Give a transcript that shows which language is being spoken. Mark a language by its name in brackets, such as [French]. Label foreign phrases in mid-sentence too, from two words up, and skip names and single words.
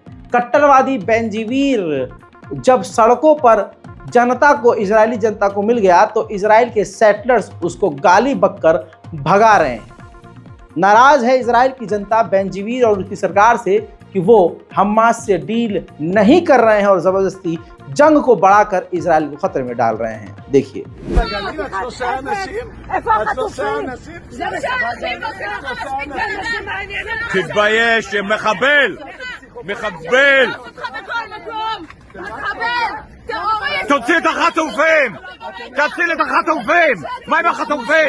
[Hindi] कट्टरवादी बेंजीवीर जब सड़कों पर जनता को, इजरायली जनता को मिल गया तो इजराइल के सेटलर्स उसको गाली बककर भगा रहे हैं। नाराज है इजराइल की जनता बेंजीवीर और उसकी सरकार से कि वो हमास से डील नहीं कर रहे हैं और ज़बरदस्ती जंग को बढ़ाकर इजराइल को खतरे में डाल रहे हैं। देखिए, [Hebrew] תתבייש, מחבל! מחבל! תוציא את החטופים! תציל את החטופים! מה עם החטופים?